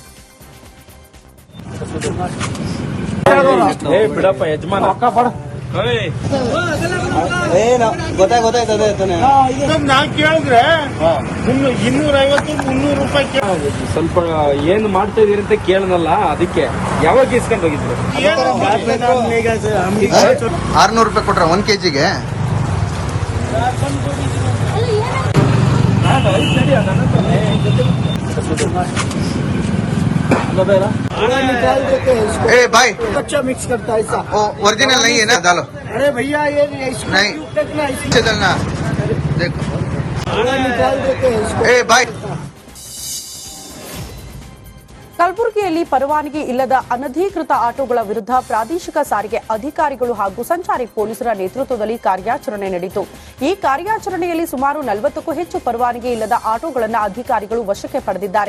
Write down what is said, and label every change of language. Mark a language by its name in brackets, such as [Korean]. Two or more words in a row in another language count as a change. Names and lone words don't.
[Kannada] ಕೇಳಿದ್ರೆ 250-300 ರೂಪಾಯಿ ಸ್ವಲ್ಪ ಏನು ಮಾಡ್ತಾ ಇದೀರಿ ಅಂತ ಕೇಳನಲ್ಲ, ಅದಕ್ಕೆ ಯಾವಾಗ ಇಸ್ಕೊಂಡು ಹೋಗಿದ್ರು? 600 ರೂಪಾಯಿ ಕೊಟ್ರ 1 ಕೆಜಿಗೆ. [Hindi] भाई बच्चा मिक्स करता है ऐसा। ओरिजिनल नहीं है ना डालो। अरे भैया ये नहीं डालना देखो। निकाल देते हैं इसको। भाई [Kannada] ಕಲಬುರಗಿಯಲ್ಲಿ ಪರವಾನಗಿ ಇಲ್ಲದ ಅನಧಿಕೃತ ಆಟೋಗಳ ವಿರುದ್ಧ ಪ್ರಾದೇಶಿಕ ಸಾರಿಗೆ ಅಧಿಕಾರಿಗಳು ಹಾಗೂ ಸಂಚಾರಿ ಪೊಲೀಸರ ನೇತೃತ್ವದಲ್ಲಿ ಕಾರ್ಯಾಚರಣೆ ನಡೆಯಿತು. ಈ ಕಾರ್ಯಾಚರಣೆಯಲ್ಲಿ ಸುಮಾರು 40ಕ್ಕೂ ಹೆಚ್ಚು ಪರವಾನಗಿ ಇಲ್ಲದ ಆಟೋಗಳನ್ನು ಅಧಿಕಾರಿಗಳು ವಶಕ್ಕೆ ಪಡೆದಿದ್ದಾರೆ.